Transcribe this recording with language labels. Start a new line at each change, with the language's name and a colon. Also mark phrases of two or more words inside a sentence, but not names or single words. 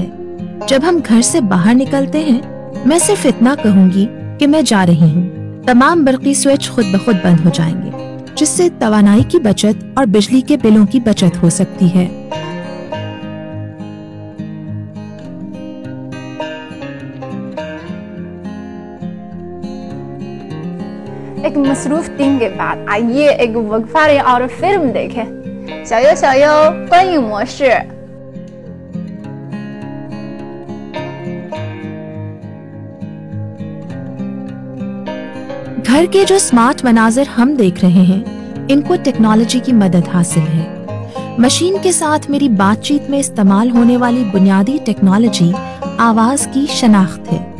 Urdu: جب ہم گھر سے باہر نکلتے ہیں، میں صرف اتنا کہوں گی کہ میں جا رہی ہوں، تمام برقی سوئچ خود بخود بند ہو جائیں گے، جس سے توانائی کی بچت اور بجلی کے بلوں کی بچت ہو سکتی ہے. ایک مصروف دن کے بعد آئیے ایک وقفہ اور فلم دیکھیں.
Chinese: 小优，小优，观影模式。
Urdu: گھر کے جو سمارٹ مناظر ہم دیکھ رہے ہیں، ان کو ٹیکنالوجی کی مدد حاصل ہے. مشین کے ساتھ میری بات چیت میں استعمال ہونے والی بنیادی ٹیکنالوجی آواز کی شناخت ہے.